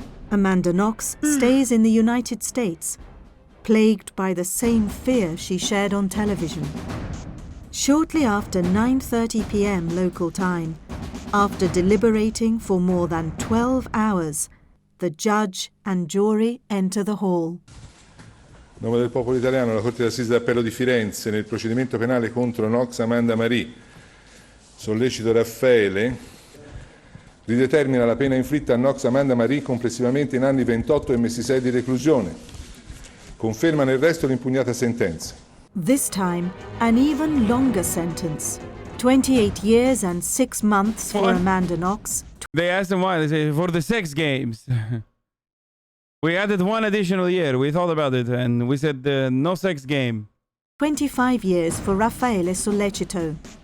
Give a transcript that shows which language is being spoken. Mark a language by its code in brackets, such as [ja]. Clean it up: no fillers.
[en] Amanda Knox stays in the United States, plagued by the same fear she shared on television. Shortly after 9:30 p.m. local time, after deliberating for more than 12 hours, the judge and jury enter the hall. [it] A nome del popolo italiano, la Corte d'Assise d'Appello di Firenze, nel procedimento penale contro Knox Amanda Marie, Sollecito Raffaele, ridetermina la pena inflitta a Knox Amanda Marie complessivamente in anni 28 e mesi 6 di reclusione. Conferma nel resto l'impugnata sentenza. [en] This time, an even longer sentence. 28 years and 6 months for Amanda Knox. They asked him why. They say, for the sex games. We added 1 additional year. We thought about it and we said no sex game. 25 years for Raffaele Sollecito.